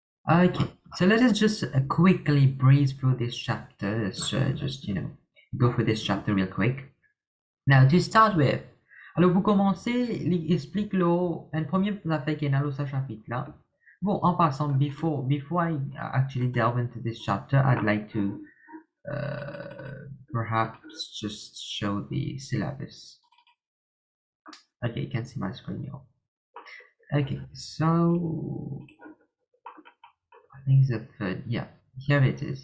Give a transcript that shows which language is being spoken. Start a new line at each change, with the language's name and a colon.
English: Okay, so let us just quickly breeze through this chapter. So just go through this chapter real quick. Now, to start with,
French: alors vous commencez, explique-le, un premier affaire qui est dans ce chapitre-là. Bon, en passant,
English: before I actually delve into this chapter, I'd like to perhaps just show the syllabus. Okay, you can see my screen now. Okay, so I think the third, yeah, here it is.